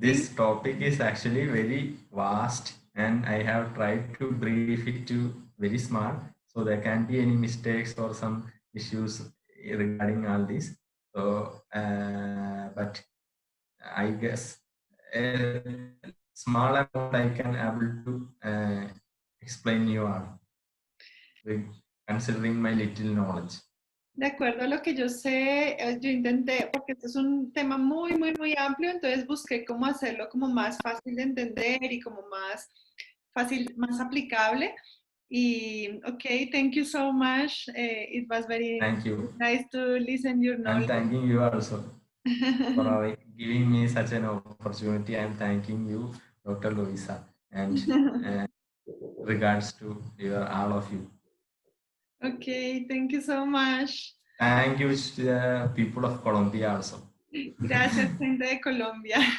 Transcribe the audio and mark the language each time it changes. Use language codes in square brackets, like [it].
[en] this topic is actually very vast, and I have tried to brief it to very small, so there can't be any mistakes or some issues regarding all this. So, but I guess a small amount I can able to explain you all, considering my little knowledge. [es] De acuerdo a lo que yo sé, yo intenté, porque este es un tema muy, muy, muy amplio, entonces busqué cómo hacerlo como más fácil de entender y como más fácil, más aplicable. [en] Y, okay, thank you so much. It was very Thank you. nice to listen your I'm knowledge. thanking you also for giving me such an opportunity. I'm thanking you, Dr. Louisa, and regards to all of you. Okay, thank you so much. Thank you to the people of Colombia also. [es] Gracias, gente de Colombia.